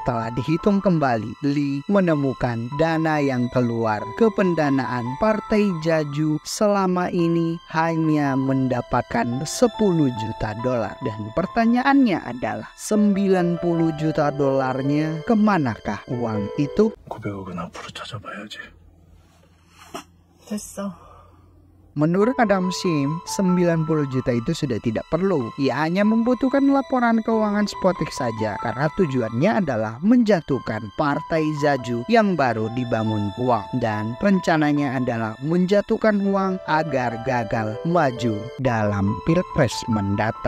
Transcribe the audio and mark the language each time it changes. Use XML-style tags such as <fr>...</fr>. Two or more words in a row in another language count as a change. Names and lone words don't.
<id>Telah dihitung kembali, Lee menemukan dana yang keluar ke pendanaan Partai Jeju selama ini hanya mendapatkan 10 juta dolar. Dan pertanyaannya adalah 90 juta dolarnya kemanakah uang itu?</id> <ko>900억은 앞으로 찾아봐야지. 됐어.</ko> <id>Menurut Madam Shim, 90 juta itu sudah tidak perlu. Ia hanya membutuhkan laporan keuangan Spotek saja karena tujuannya adalah menjatuhkan Partai Jeju yang baru dibangun uang. Dan rencananya adalah menjatuhkan uang agar gagal maju dalam Pilpres mendatang.</id>